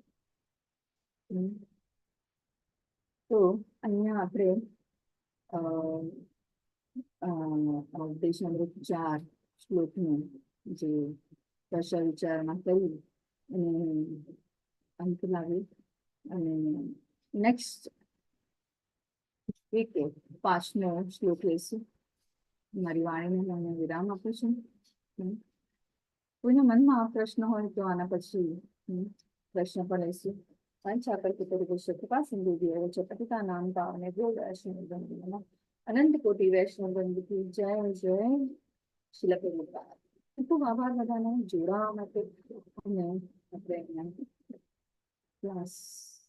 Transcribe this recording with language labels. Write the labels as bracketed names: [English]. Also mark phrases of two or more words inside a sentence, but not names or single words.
[Gujarati] તો અહીંયા આપણે દેશામૃત 4 શ્લોકનું જે દર્શન વિચારણા કરી અને અંત લાવી, અને [English] next week [Gujarati] 5નો શ્લોક લઈશું. મારી વાણીને હું વિરામ આપું છું. કોઈના મનમાં આ પ્રશ્ન હોય તો આના પછી પ્રશ્ન પણ લઈશું. [Hindi] कृपा सिंधु पतिता नाम पावने अनंत कोटि वैष्णव वंदु की जय जय શિલા પ્રભુપાદ. [Gujarati] ખૂબ આભાર બધાનો જોડાવા માટે. ક્લાસ